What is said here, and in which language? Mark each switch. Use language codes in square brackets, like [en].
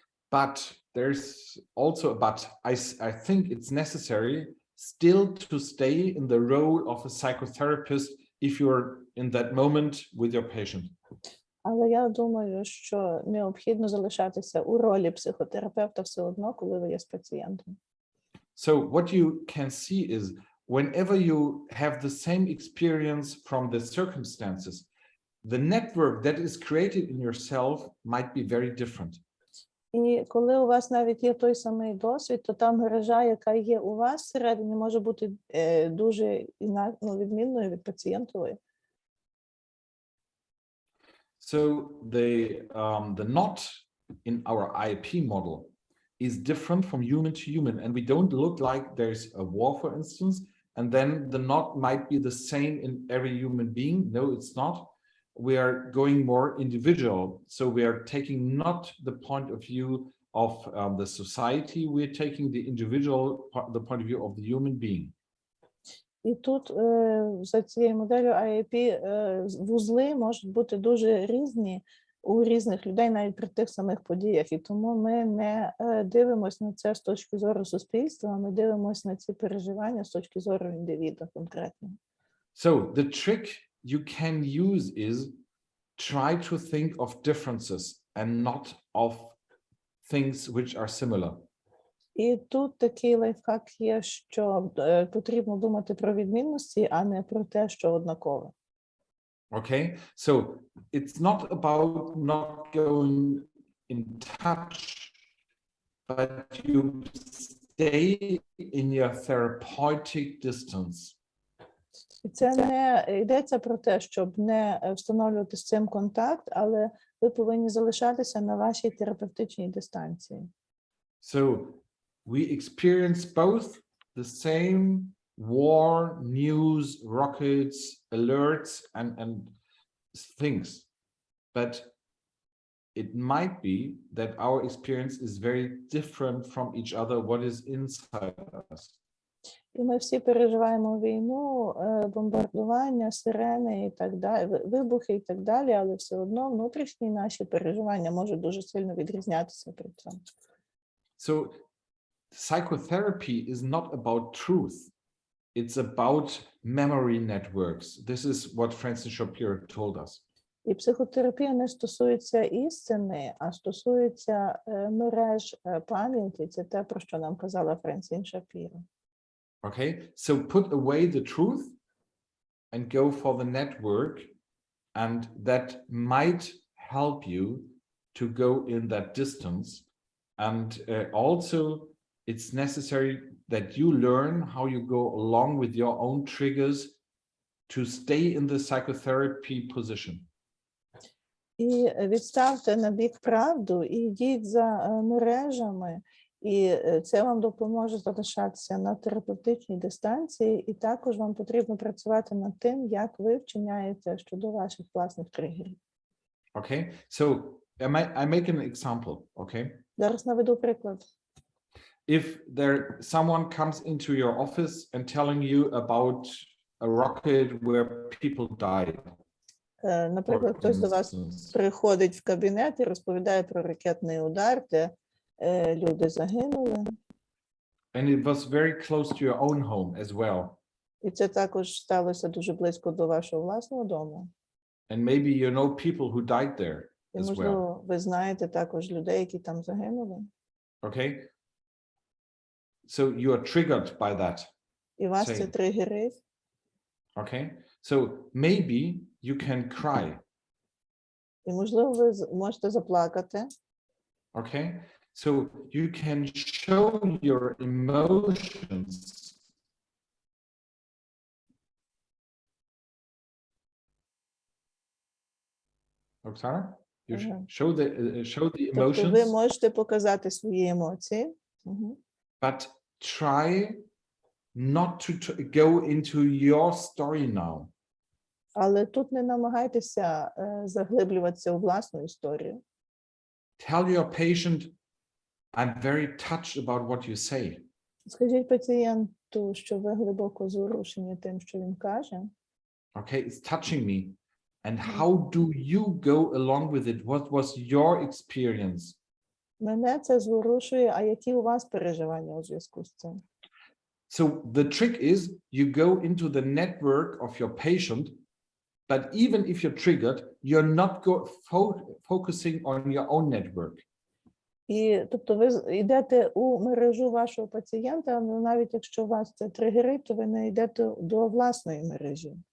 [en] But I think it's necessary still to stay in the role of a psychotherapist if you're in that moment with your patient. [uk] Але я думаю, що необхідно залишатися у ролі психотерапевта все одно, коли ви є з пацієнтом. [en] So what you can see is whenever you have the same experience from the circumstances, the network that is created in yourself might be very different. [uk] І коли у вас навіть є той самий досвід, то та мережа, яка є у вас всередині, може бути дуже відмінною від пацієнтової. [en] So the knot in our IP model is different from human to human, and we don't look like there's a war, for instance, and then the knot might be the same in every human being. No, it's not. We are going more individual, so we are taking not the point of view of the society, we're taking the the point of view of the human being. [uk] І тут за цією моделлю IAP вузли можуть бути дуже різні у різних людей, навіть при тих самих подіях. І тому ми не дивимося на це з точки зору суспільства, а ми дивимося на ці переживання з точки зору індивіда конкретно. [en] So the trick you can use is try to think of differences and not of things which are similar. [uk] І тут такий лайфхак є, що потрібно думати про відмінності, а не про те, що однакове. [en] Okay, so it's not about not going in touch, but you stay in your therapeutic distance. [uk] І це не йдеться про те, щоб не встановлювати з цим контакт, але ви повинні залишатися на вашій терапевтичній дистанції. [en] So we experience both the same war, news, rockets, alerts, and things. But it might be that our experience is very different from each other, what is inside us. [uk] І ми всі переживаємо війну, бомбардування, сирени і так далі, вибухи і так далі, але все одно внутрішні наші переживання можуть дуже сильно відрізнятися при цьому. [en] So psychotherapy is not about truth. It's about memory networks. This is what Francis Shapiro told us. [uk] І психотерапія не стосується істини, а стосується мереж пам'яті. Це те, про що нам казала Франсін Шапіро. [en] Okay, so put away the truth and go for the network, and that might help you to go in that distance. And also, it's necessary that you learn how you go along with your own triggers to stay in the psychotherapy position. [uk] І відставте на бік правду і йдіть за мережами, і це вам допоможе залишатися на терапевтичній дистанції, і також вам потрібно працювати над тим, як ви вчиняєте щодо ваших власних тригерів. [en] Okay, so I make an example, okay? [uk] Зараз наведу приклад. [en] If someone comes into your office and telling you about a rocket where people died. [uk] Наприклад, хтось до вас приходить в кабінет і розповідає про ракетний удар, де люди загинули. [en] And it was very close to your own home as well. [uk] І це також сталося дуже близько до вашого власного дому. [en] And maybe you know people who died there [uk] І, [en] as well. [uk] можливо, ви знаєте також людей, які там загинули. [en] Okay? So you are triggered by that. [uk] І вас це тригерить. [en] Okay? So maybe you can cry. [uk] І, можливо, ви можете заплакати. [en] Okay? So you can show your emotions. Oksana, you show the [uk] Тобто ви [en] emotions, [uk] можете показати свої емоції, [en] but try not to go into your story now. [uk] але тут не намагайтеся заглиблюватися у власну історію. [en] Tell your patient, I'm very touched about what you say. [uk] Скажіть пацієнту, що ви глибоко зворушені тим, що він каже. [en] Okay, it's touching me. And how do you go along with it? What was your experience? [uk] Мене це зворушує, а які у вас переживання у зв'язку з цим? [en] So the trick is you go into the network of your patient, but even if you're triggered, you're not focusing on your own network. [uk] І, тобто ви йдете у мережу вашого пацієнта, але навіть якщо вас це тригерить, то ви не йдете до власної мережі.